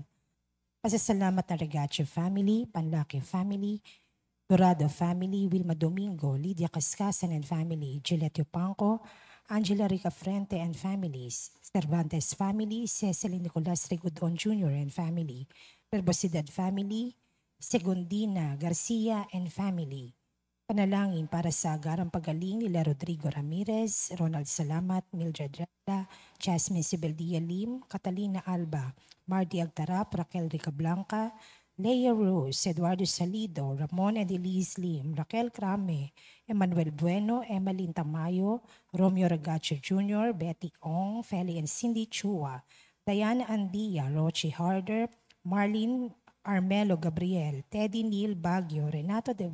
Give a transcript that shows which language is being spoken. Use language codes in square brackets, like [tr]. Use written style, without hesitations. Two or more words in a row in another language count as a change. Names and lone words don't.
[tl] Pasasalamat na Regacio family, Panlaki family, Dorado family, Wilma Domingo, Lydia Cascasan [en] and family, [tl] Gilette Yupanco, Angela Rica Frente [en] and families, [tl] Cervantes family, Cecily Nicolas Rigudon Jr. [en] and family, [tl] Verbosidad family, Segundina Garcia [en] and family. [tl] Panalangin para sa agarang pagaling nila Rodrigo Ramirez, Ronald Salamat, Mildred Rada, Jasmine Sibeldia Lim, Catalina Alba, Marty Agtarap, Raquel Rica Blanca, Leia Rose, Eduardo Salido, Ramon Edeliz Lim, Raquel Crame, Emmanuel Bueno, Emmeline Tamayo, Romeo Regacho Jr., Betty Ong, Feli and Cindy Chua, Diana Andia, Rochi Harder, Marlene Armelo Gabriel, Teddy Neil Baguio, Renato De